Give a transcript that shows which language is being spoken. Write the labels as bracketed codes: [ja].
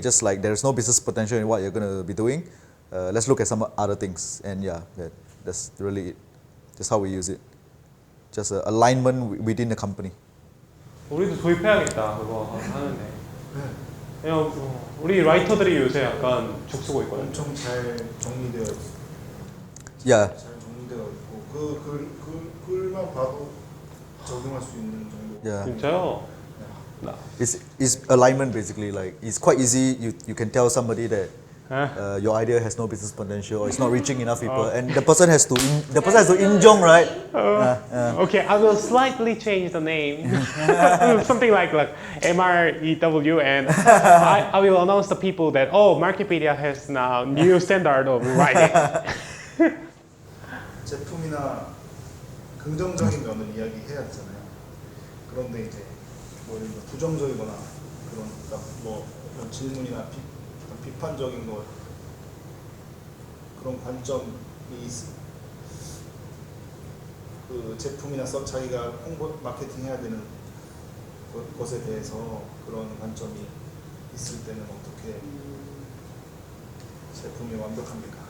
[en] Just like there's no business potential in what you're gonna be doing. Let's look at some other things. And yeah, that's really it. Just how we use it. Just alignment within the company. [ko] 우리도 도입해야겠다 그거 하는데. 그냥 우리 라이터들이 요새 약간 죽쓰고 있거든요. 엄청 잘 정리되어 있어요. [en] Yeah. [ko] 잘 정리되어 있고 그 글만 봐도 적용할 수 있는 정도. [en] Yeah. [ko] 진짜요? [en] It's alignment basically. Like it's quite easy. You can tell somebody that your idea has no business potential or it's not reaching enough people, and the person has to injong, right? Okay, I will slightly change the name. Something like B.R.E.W. and I will announce to people that Marketpedia has now new standard of writing. [ko] 제품이나 긍정적인 면을 이야기해야 되잖아요. 그런데 이제 뭐 예를 들어 부정적이거나 그런 뭐 질문이나 비판적인 거 그런 관점이 그 제품이나 자기가 홍보 마케팅 해야 되는 것에 대해서 그런 관점이 있을 때는 어떻게 제품이 완벽합니까?